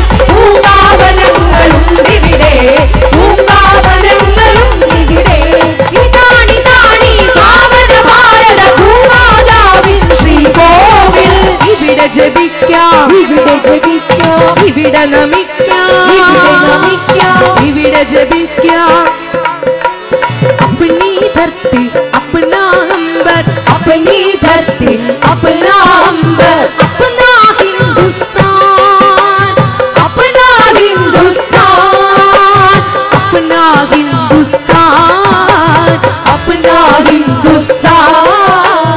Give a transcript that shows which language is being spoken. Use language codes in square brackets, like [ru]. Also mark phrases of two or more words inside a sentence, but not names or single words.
[ml] പൂങ്കാവനങ്ങളുണ്ടിവിടെ, പൂങ്കാവനങ്ങളുണ്ടിവിടെ. ഇതാണി താണി പാവന ഭാരത ഭൂമാതാവിൻ ശ്രീകോവിൽ. ഇവിടെ ജപിക്കാം, ഇവിടെ ജപിക്കാം, ഇവിടെ നമിക്കാം, ഇവിടെ നമിക്കാം, ഇവിടെ ജപിക്കാം. [hi] अपनी धरती अपना अंबर, अपनी धरती अपना अंबर. अपना हिंदुस्तान, अपना हिंदुस्तान, अपना हिंदुस्तान, अपना हिंदुस्तान.